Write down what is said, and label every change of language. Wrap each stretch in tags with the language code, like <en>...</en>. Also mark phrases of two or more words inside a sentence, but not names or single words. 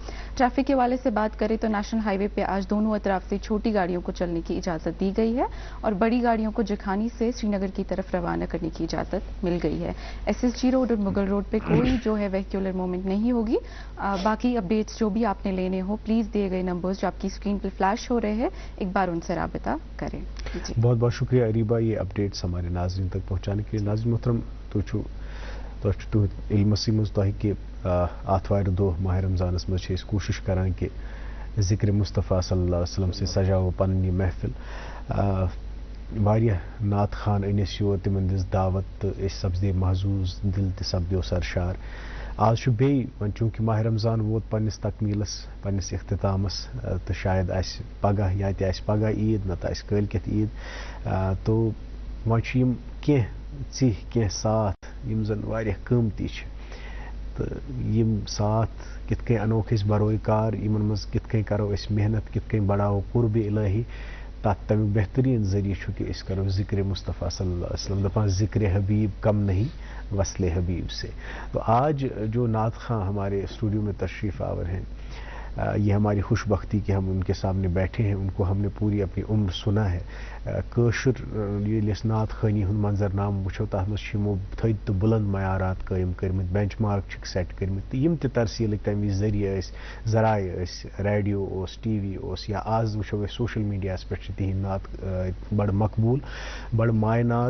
<ur>ٹریفک کے حوالے سے بات کریں تو</ur> <en>national highway</en> <ur>پہ آج دونوں اطراف سے چھوٹی گاڑیوں کو چلنے کی اجازت دی گئی ہے اور بڑی گاڑیوں کو جکھانی سے سری نگر کی طرف روانہ کرنے کی اجازت مل گئی ہے. ایس ایس جی روڈ اور مغل روڈ پہ کوئی جو ہے</ur> <en>vehicular movement</en> <ur>نہیں ہوگی. باقی اپڈیٹس جو بھی آپ نے لینے ہو پلیز دیے گئے نمبرز جو آپ کی اسکرین پر فلیش ہو رہے ہیں ایک بار ان سے رابطہ کریں. بہت بہت شکریہ اریبا یہ اپڈیٹس ہمارے ناظرین تک پہنچانے کے لیے.</ur> <ks>ناظرین محترم تُہۍ علمسٕے منٛز تۄہہِ کہِ آتھوارِ دۄہ ماہ رمضانس منٛز چھِ أسۍ کوٗشِش کران کہِ ذکر مصطفیٰ</ks> <ar>صلی اللہ علیہ وسلم</ar> <ks>سے سجاوو پنٕنۍ یہِ محفل. واریاہ نعت خان أنۍ اَسہِ یور, تِمن دِژ دعوت تہٕ أسۍ سپدے محظوٗظ, دِل تہِ سپدیو سرشار. آز چھُ بیٚیہِ وۄنۍ چوٗنٛکہِ ماہ رمضان ووت پننِس تکمیٖلس, پننِس اختتامس, تہٕ شاید آسہِ پگاہ یا تہِ آسہِ پگاہ عیٖد نتہٕ آسہِ کٲلۍکٮ۪تھ عیٖد. تو وۄنۍ چھِ یِم کینٛہہ ژِہۍ, کینٛہہ ساتھ یِم زن واریاہ قۭمتی چھِ تہٕ یِم ساتھ کِتھ کٔنۍ انوکھ أسۍ بروے کار, یِمن منٛز کِتھ کٔنۍ کرو أسۍ محنت, کِتھ کٔنۍ بڑاوو قربِ الہی. تَتھ تمیُک بہتریٖن ذٔریعہٕ چھُ کہ أسۍ کرو ذکر مصطفیٰ</ks> <ar>صلی اللہ علیہ وسلم.</ar> <ur>دپان ذکر حبیب کم نہیں وصل حبیب سے. تو آج جو نعت خاں ہمارے اسٹوڈیو میں تشریف آور ہیں, یہ ہماری خوش بختی کہ ہم ان کے سامنے بیٹھے ہیں. ان کو ہم نے پوری اپنی عمر سنا ہے.</ur> <ks>کٲشُر ییٚلہِ أسۍ نعت خٲنی ہُنٛد منظر نام وٕچھو تَتھ منٛز چھِ یِمو تھٔدۍ تہٕ بُلنٛد معیارات قٲیِم کٔرمٕتۍ,</ks> <en>bench mark</en> <ks>چھِکھ سیٹ کٔرمٕتۍ. تہٕ یِم تہِ ترسیٖلٕکۍ تَمہِ وِزِ ذٔریعہٕ ٲسۍ, ذرایع ٲسۍ, ریڈیو اوس, ٹی وی اوس, یا آز وٕچھو أسۍ</ks> <en>social mediahas</en> <ks>پٮ۪ٹھ چھِ تِہِنٛدۍ نعت بڑٕ مقبوٗل, بڑٕ ماے ناز.</ks>